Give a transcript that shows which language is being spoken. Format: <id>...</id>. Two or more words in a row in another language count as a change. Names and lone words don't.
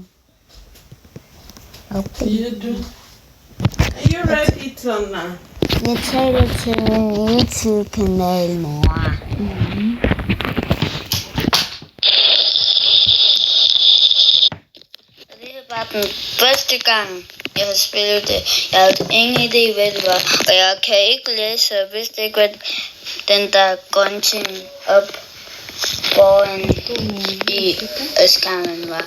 <da>Okay. Siger du?</da> <en>Are you ready, Tonna?</en> <da>Jeg taler til min YouTube-kanal, mor. Det er bare den første gang, jeg har spillet det. Jeg havde ingen idé, hvad det var. Og jeg kan ikke læse, og vidste ikke, hvad den der grønne ting op foran i fordi skærmen var.</da>